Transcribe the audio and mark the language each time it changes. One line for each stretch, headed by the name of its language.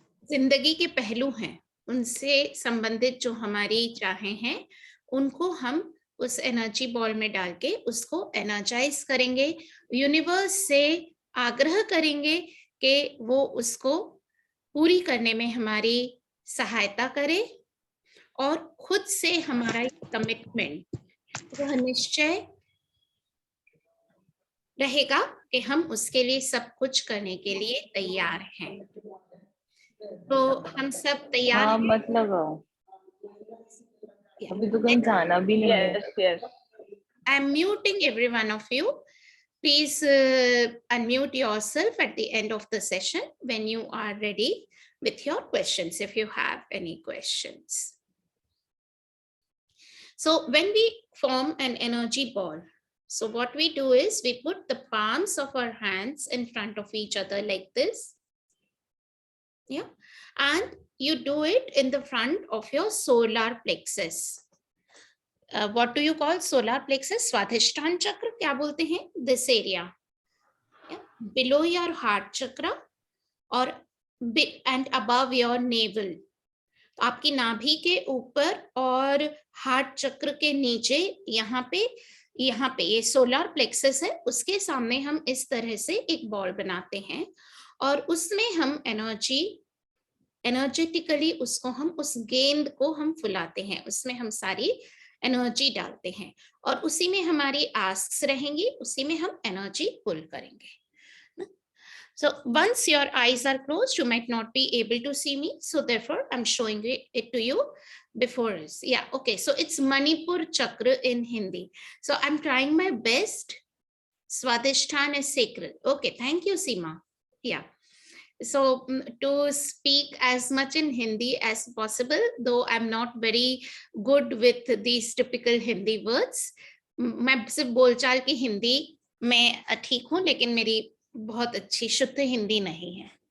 Hindi: जिंदगी के पहलू हैं उनसे संबंधित जो हमारी चाहें हैं उनको हम उस एनर्जी बॉल में डाल के उसको एनर्जाइज करेंगे, यूनिवर्स से आग्रह करेंगे कि वो उसको पूरी करने में हमारी सहायता करे और खुद से हमारा कमिटमेंट, वह निश्चय रहेगा कि हम उसके लिए सब कुछ करने के लिए तैयार हैं। तो हम सब तैयार हाँ हैं? मत लगाओ, अभी तो कहीं जाना भी नहीं है।
English: Yes. I'm muting every one of you. Please unmute yourself at the end of the session when you are ready with your questions, if you have any questions. So when we form an energy ball, so what we do is we put the palms of our hands in front of each other like this. Yeah. And you do it in the front of your solar plexus. What do you call solar plexus?
Hindi: स्वाधिष्ठान चक्र क्या बोलते हैं?
English: This area. Yeah. Below your heart chakra or and above your navel.
Hindi: आपकी नाभि के ऊपर और heart चक्र के नीचे यहाँ पे ये सोलर प्लेक्सस है, उसके सामने हम इस तरह से एक बॉल बनाते हैं और उसमें हम एनर्जेटिकली उसको हम उस गेंद को हम फुलाते हैं, उसमें हम सारी एनर्जी डालते हैं और उसी में हमारी आस्क्स रहेंगी, उसी में हम एनर्जी पुल करेंगे।
English: So once your eyes are closed, you might not be able to see me. So therefore, I'm showing it to you before us. Yeah, okay. So it's Manipur Chakra in Hindi. So I'm trying my best. Swadhishthan is sacred. Okay, thank you, Seema. Yeah. So to speak as much in Hindi as possible, though I'm not very good with these typical Hindi words.
Hindi: मैं सिर्फ बोलचाल की हिंदी में ठीक हूँ, लेकिन मेरी बहुत अच्छी शुद्ध हिंदी नहीं है।